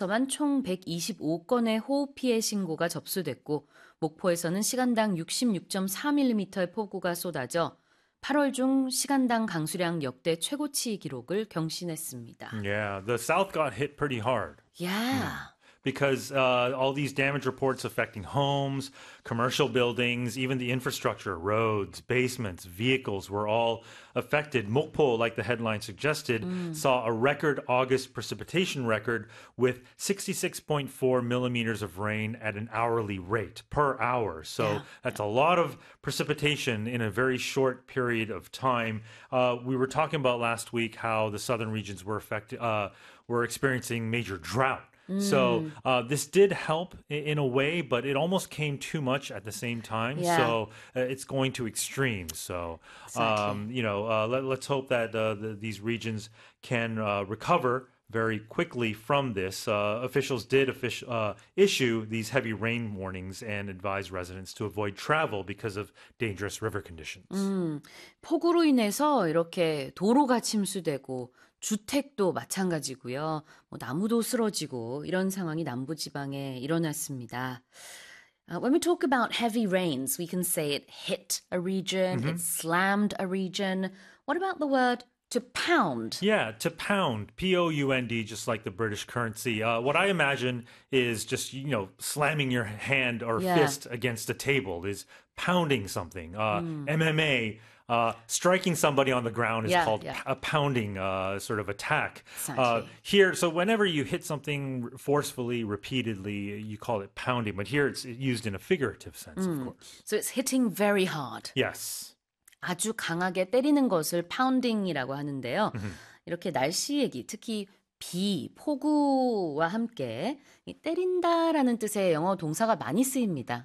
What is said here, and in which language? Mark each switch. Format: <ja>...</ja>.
<ko>서울에서만 총 125건의 호우 피해 신고가 접수됐고, 목포에서는 시간당 66.4mm의 폭우가 쏟아져 8월 중 시간당 강수량 역대 최고치 기록을 경신했습니다.</ko> <en>Yeah, the South got hit pretty hard. Because all these damage reports affecting homes, commercial buildings, even the infrastructure, roads, basements, vehicles were all affected. Mokpo, like the headline suggested, saw a record August precipitation record with 66.4 millimeters of rain at an hourly rate per hour. So that's a lot of precipitation in a very short period of time. We were talking about last week how the southern regions were experiencing major drought. So, this did help in a way, but it almost came too much at the same time. So, it's going to extreme. So, let's hope that these regions can recover very quickly from this. Officials did issue these heavy rain warnings and advise residents to avoid travel because of dangerous river conditions.</en> <ko>폭우로 인해서 이렇게 도로가 침수되고 주택도 마찬가지고요. 나무도 쓰러지고 이런 상황이 남부지방에 일어났습니다.</ko> <en>When we talk about heavy rains, we can say it hit a region, it slammed a region. What about the word to pound? Yeah, to pound, P-O-U-N-D, just like the British currency. What I imagine is just, slamming your hand or fist against a table is pounding something. MMA, striking somebody on the ground is called a pounding sort of attack. Here, so whenever you hit something forcefully, repeatedly, you call it pounding, but here it's used in a figurative sense, of So course. it's hitting very hard. Yes.</en> <ko>아주 강하게 때리는 것을 파운딩이라고 하는데요. 이렇게 날씨 얘기, 특히 비, 폭우와 함께 때린다라는 뜻의 영어 동사가 많이 쓰입니다.</ko>